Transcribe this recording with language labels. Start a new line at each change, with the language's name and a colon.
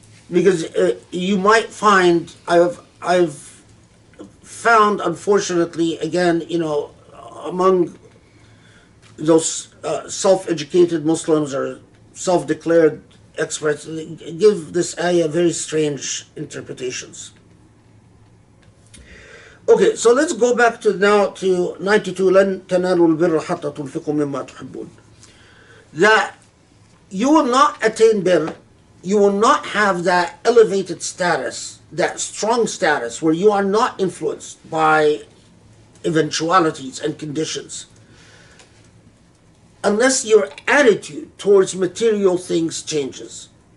English: Because you might find, I've found, unfortunately, again, among those self-educated Muslims or self-declared experts, give this ayah very strange interpretations. Okay, so let's go back to 92.
Arabic: لن تنالوا البر حتى تنفقوا مما تحبون.
English: That you will not attain birr, you will not have that elevated status, that strong status where you are not influenced by eventualities and conditions unless your attitude towards material things changes.